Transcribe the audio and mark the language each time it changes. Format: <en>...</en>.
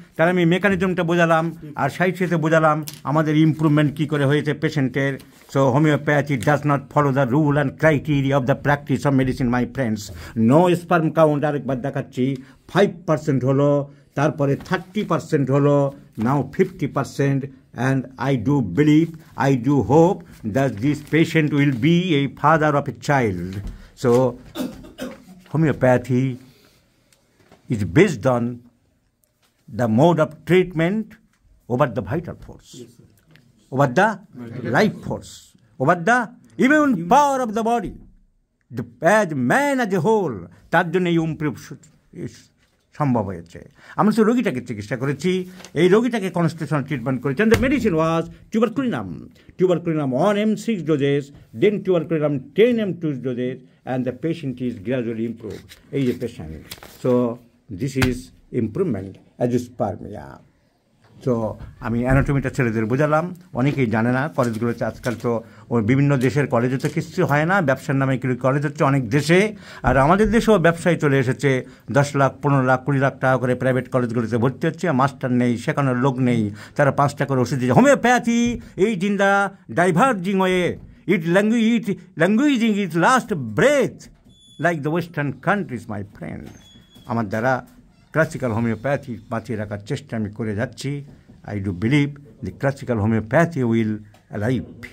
<bn>তাহলে আমি মেকানিজমটা বোঝালাম, আর সাথে বোঝালাম আমাদের ইমপ্রুভমেন্ট কী করে হয়েছে পেশেন্টের।</bn> <en>So homeopathy does not follow the rule and criteria of the practice of medicine my friends. No sperm count,</en> <bn>আরেকবার দেখাচ্ছি,</bn> <en>5%</en> <bn>হলো, তারপরে 30% হলো,</bn> <en>Now 50%, and I do believe, I do hope that this patient will be a father of a child. So homeopathy is based on the mode of treatment over the vital force, over the life force, over the immune power of the body, as man as a whole.</en> <bn>তার জন্য এই improve সম্ভব হয়েছে। আমরা তো রোগীটাকে চিকিৎসা করেছি, এই রোগীটাকে কনস্টিটিউশনাল ট্রিটমেন্ট করেছি।</bn> <en>And the medicine was tuberculinum 1 m 6 doses, then tuberculinum 10 m 2 doses, and the patient is gradually improved.</en> <bn>এই যে patient,</bn> <en>so this is improvement azoospermia.</en> <bn>তো আমি অ্যানাটমিটা ছেলেদের বোঝালাম, অনেকেই জানে না কলেজগুলোতে। আজকাল তো বিভিন্ন দেশের কলেজে তো কিছু হয় না, ব্যবসার নামে কলেজ হচ্ছে অনেক দেশে। আর আমাদের দেশেও ব্যবসায় চলে এসেছে, 10 লাখ 15 লাখ 20 লাখ টাকা করে প্রাইভেট কলেজগুলোতে ভর্তি হচ্ছে, মাস্টার নেই, শেখানোর লোক নেই, তারা 5 টাকা করে ওষুধ দিচ্ছে।</bn> <en>Homeopathy ate in the diverging way, it languishing it last breath like the western countries my friend.</en> <bn>আমার দ্বারা ক্লাসিক্যাল হোমিওপ্যাথি বাঁচিয়ে রাখার চেষ্টা আমি করে যাচ্ছি।</bn> <en>I do believe the classical homeopathy will alive.</en>